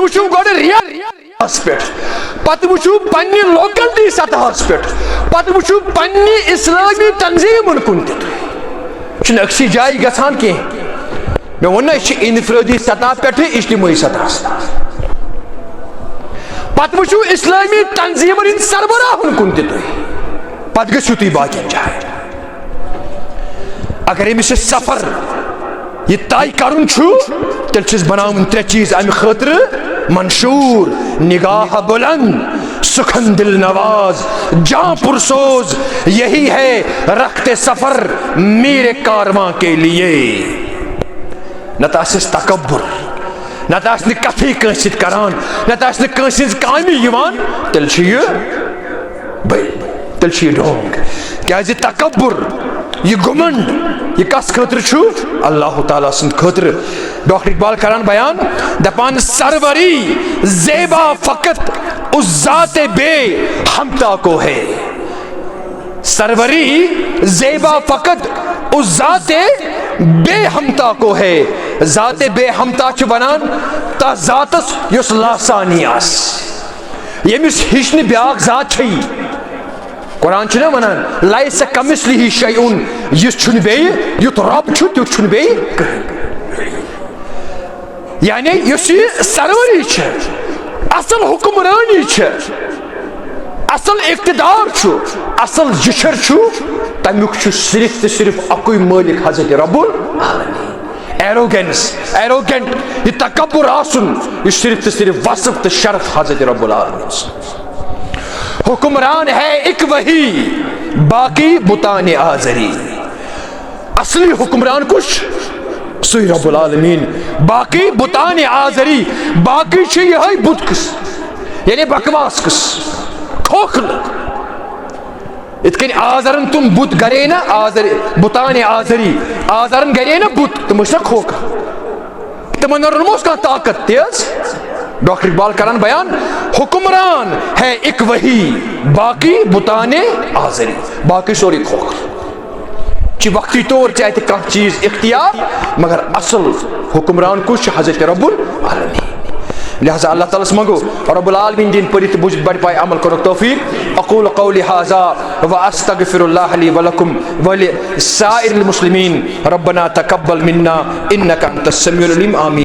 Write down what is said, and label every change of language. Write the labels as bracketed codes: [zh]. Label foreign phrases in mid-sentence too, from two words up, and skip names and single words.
[ks] وٕچھِو گۄڈٕ ریاستس پٮ۪ٹھ پتہٕ وٕچھِو پننہِ لوکلٹی سطحس پٮ۪ٹھ پتہٕ وٕچھِو پننہِ اسلٲمی تنظیٖمن کُن تہِ تُہۍ چھُنہٕ أکسٕے جایہِ گژھان کینٛہہ مےٚ ووٚن نہ یہِ چھِ انفرٲدی سطح پٮ۪ٹھٕ اجتمٲعی سطحس پتہٕ وٕچھِو اسلٲمی تنظیٖمن ہٕنٛدۍ سربراہن کُن تہِ تُہۍ پتہٕ گٔژھِو تُہۍ باقین جاین اگر أمِس یہِ سفر یہ طے کرُن چھُ تیٚلہِ چھِس بناوٕنۍ ترٛےٚ چیٖز امہِ خٲطرٕ منشور [ur] نگاہ بلند سخن دل نواز جاں پرسوز یہی ہے رخت سفر میرے کارواں کے لیے [ks] نتہٕ آسٮ۪س تکبر نتہٕ آسہِ نہٕ کتھٕے کٲنٛسہِ سۭتۍ کران نتہٕ آسہِ نہٕ کٲنٛسہِ ہٕنٛز کامہِ یِوان تیٚلہِ چھُ یہِ تیٚلہِ چھُ یہِ ڈھونٛگ کیازِ تکبر یہ گمنڈ یہ کس خاطر چھُ اللہ تعالیٰ سٕنٛدِ خٲطرٕ ڈاکٹر اقبال کران بیان دپان [ur] سروری زیبا فقط اس ذات بے ہمتا کو ہے سروری زیبا فقط اس ذات بے ہمتا کو ہے [ks] ذات بے ہمتا چھُ ونان تتھ ذاتس یُس لاسانی آسہِ ییٚمِس ہِش نہٕ بیاکھ ذات چھے قرآن چھُنہ ونان [ar] لیس کمثلہ شیء [ks] یُس چھُنہٕ بیٚیہِ یُتھ رب چھُ تیُتھ چھُنہٕ بیٚیہِ کٕہٕنۍ یعنی یُس یہِ سروری چھِ اصل حکمرانی چھِ اصل اقتدار چھُ اصل جِشر چھُ تمیُک چھُ صرف تہٕ صرف اکُے مٲلک حضرت رب العالمین ایروگینٹ یہ تکبر آسن یہ صرف تہٕ صرف وصف تہٕ شرف حضرت رب العالمین سُنٛد [ur] حکمران ہے ایک وہی باقی بتان آزری [ks] اصلی حکمران کچھ سُے رب العالمین [ur] باقی بتان آزری [ks] باقی چھِ یِہوٚے بُت قٕسم یعنی بکواس قٕسم کھوکھلہٕ یِتھ کٔنۍ آزرن تِم بُت گرے نا بتان آزری آزرن گرے نا بُت تِم ٲسۍ نا کھوکھٕ تِمن روٚنموس کانٛہہ طاقت تی حظ ڈاکٹر اقبال کران بیان [ur] حکمران ہے ایک وہی باقی بتان آزری [ks] باقی سورُے کھوکھلہٕ چھِ وقتی طور ژےٚ اَتہِ کانٛہہ چیٖز اختیار مگر اصل حکمران کُس چھُ حضرت رب العالمین لہذا اللہ تعالیٰ منگو رب العالمین دِنۍ پٔرِتھ تہٕ بوٗزِتھ بڑِ پایہِ عمل کَرُن توفیٖق [ar] اقول قولی هذا واستغفر الله لي ولكم ولسائر المسلمين ربنا تقبل منا انك انت السميع العليم آمين.